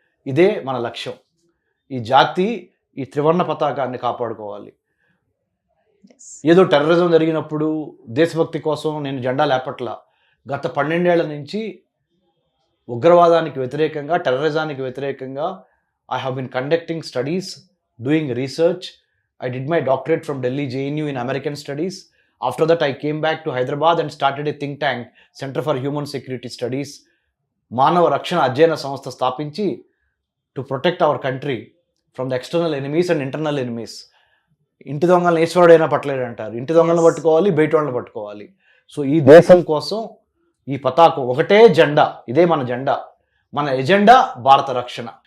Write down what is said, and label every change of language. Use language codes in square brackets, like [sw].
[te] ఇదే మన లక్ష్యం. ఈ జాతి ఈ త్రివర్ణ పతాకాన్ని కాపాడుకోవాలి. ఏదో టెర్రరిజం జరిగినప్పుడు దేశభక్తి కోసం నేను జెండా లేపట్లా. గత 12 ఏళ్ల నుంచి ఉగ్రవాదానికి వ్యతిరేకంగా, టెర్రరిజానికి వ్యతిరేకంగా [en] I have been conducting studies, doing research. I did my doctorate from Delhi JNU in American Studies. After that, I came back to Hyderabad and started a think tank, Center for Human Security Studies. [te] మానవ రక్షణ అధ్యయన సంస్థ స్థాపించి [en] To protect our country from the external enemies and internal enemies. [te] ఇంటి దొంగలను ఈశ్వరుడైనా పట్టలేడు అంటారు. ఇంటి దొంగలను పట్టుకోవాలి, బయట వాళ్ళని పట్టుకోవాలి. సో ఈ దేశం కోసం ఈ పతాకం ఒకటే జెండా, ఇదే మన జెండా, మన ఎజెండా భారత రక్షణ.